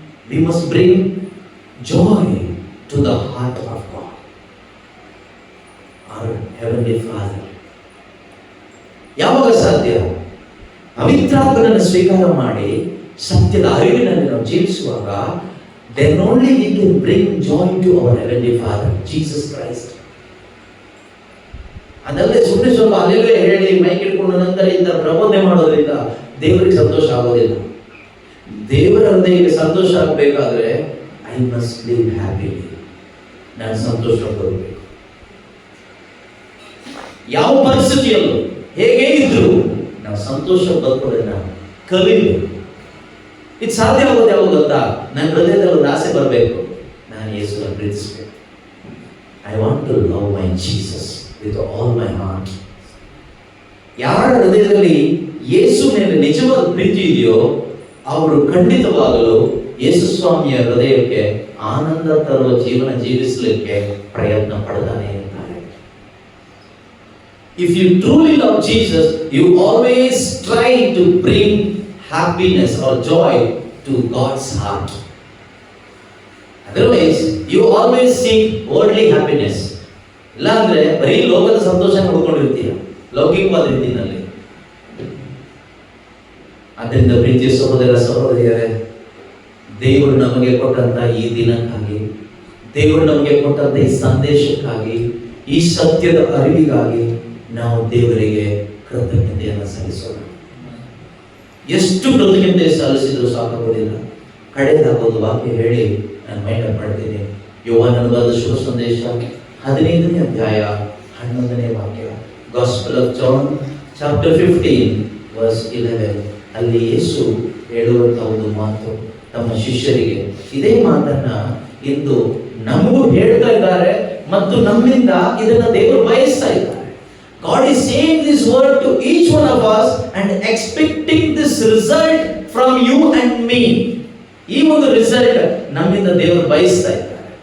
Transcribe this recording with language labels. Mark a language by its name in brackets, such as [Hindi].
[English] We must bring joy to the heart of God, our heavenly Father. [Kannada] ಯಾವಾಗ ಸಾಧ್ಯ? ಪವಿತ್ರಾತ್ಮನನ್ನು ಸ್ವೀಕಾರ ಮಾಡಿ ಸತ್ಯದ ಅರಿವಿನಲ್ಲಿ ನಾವು ಜೀವಿಸುವಾಗ, [English] then only we can bring joy to our heavenly Father, Jesus Christ. [Kannada] ಅದಲ್ಲದೆ ಸುಮ್ಮನೆ ಸ್ವಲ್ಪ ಅಲ್ಲೆಲ್ಲೇ ಹೇಳಿ ಮೈಕ್ ಇಟ್ಕೊಂಡು ನಂತರ ಇಂಥ ಪ್ರಬೋಧನೆ ಮಾಡೋದ್ರಿಂದ ದೇವರಿಗೆ ಸಂತೋಷ ಆಗೋದಿಲ್ಲ. ದೇವರ ಹೃದಯಕ್ಕೆ ಸಂತೋಷ ಆಗಬೇಕಾದ್ರೆ [English] I must live happily, [Kannada] ನಾನು ಸಂತೋಷ ಪಡಬೇಕು. ಯಾವ ಪರಿಸ್ಥಿತಿಯಲ್ಲೂ ಹೇಗೆ ಇದ್ರು ನಾವು ಸಂತೋಷ ಬದುಕೋದನ್ನ ಕಲಿಬೇಕು. ಇದು ಸಾಧ್ಯ ಆಗೋದು ಯಾವಾಗ ಗೊತ್ತಾ? ನನ್ನ ಹೃದಯದಲ್ಲಿ ಒಂದು ಆಸೆ ಬರಬೇಕು, ನಾನು ಯೇಸುವನ್ನು ಪ್ರೀತಿಸಬೇಕು. [English] I want to love my Jesus with all my heart. [Kannada] ಯಾರ ಹೃದಯದಲ್ಲಿ ಯೇಸು ಮೇಲೆ ನಿಜವಾದ ಪ್ರೀತಿ ಇದೆಯೋ ಅವರು ಖಂಡಿತವಾಗಲು ಯೇಸು ಸ್ವಾಮಿಯ ಹೃದಯಕ್ಕೆ ಆನಂದ ತರುವ ಜೀವನ ಜೀವಿಸಲಿಕ್ಕೆ ಪ್ರಯತ್ನ ಪಡ್ತಾನೆ ಇರ್ತಾರೆ. [English] If you truly love Jesus, you always try to bring happiness or joy to God's heart. Otherwise, you always seek worldly happiness. [Kannada] ಇಲ್ಲ ಅಂದ್ರೆ ಬರೀ ಲೋಕದ ಸಂತೋಷ ಹುಡ್ಕೊಂಡಿರ್ತೀಯ, ಲೌಕಿಕವಾದ ರೀತಿಯಲ್ಲಿ. ಅದರಿಂದ ಪ್ರೀತಿಯ ಸಹೋದರ ಸಹೋದರಿಯರೇ, ದೇವರು ನಮಗೆ ಕೊಟ್ಟಂತ ಈ ದಿನಕ್ಕಾಗಿ, ದೇವರು ನಮಗೆ ಕೊಟ್ಟಂತ ಈ ಸಂದೇಶಕ್ಕಾಗಿ, ಈ ಸತ್ಯದ ಅರಿವಿಗಾಗಿ ನಾವು ದೇವರಿಗೆ ಕೃತಜ್ಞತೆಯನ್ನು ಸಲ್ಲಿಸೋಣ. ಎಷ್ಟು ಕೃತಜ್ಞತೆ ಸಲ್ಲಿಸಿದ್ರು ಸಾಕಾಗೋದಿಲ್ಲ. ಕಡೆದಾಗೋದು ವಾಕ್ಯ ಹೇಳಿ ನಾನು ಮೈಂಡ್ ಮಾಡ್ತೀನಿ. ಯೋಹಾನನ ಬರೆದ ಶುಭ ಸಂದೇಶ 15ನೇ ಅಧ್ಯಾಯ 11ನೇ ವಾಕ್ಯ. [English] Gospel of John chapter 15 verse 11. [Kannada] ಅಲ್ಲಿ ಯೇಸು ಹೇಳುವಂತ ಒಂದು ಮಾತು ತಮ್ಮ ಶಿಷ್ಯರಿಗೆ, ಇದೇ ಮಾತನ್ನ ಇಂದು ನಮಗೂ ಹೇಳ್ತಾ ಇದ್ದಾರೆ ಮತ್ತು ನಮ್ಮಿಂದ ಇದನ್ನ ದೇವರು ಬಯಸ್ತಾ ಇದ್ದಾರೆ. [English] God is saying this word to each one of us and expecting this result from you and me. [Kannada] ಈ ಒಂದು ರಿಸಲ್ಟ್ ನಮ್ಮಿಂದ ದೇವರು ಬಯಸ್ತಾ ಇದ್ದಾರೆ.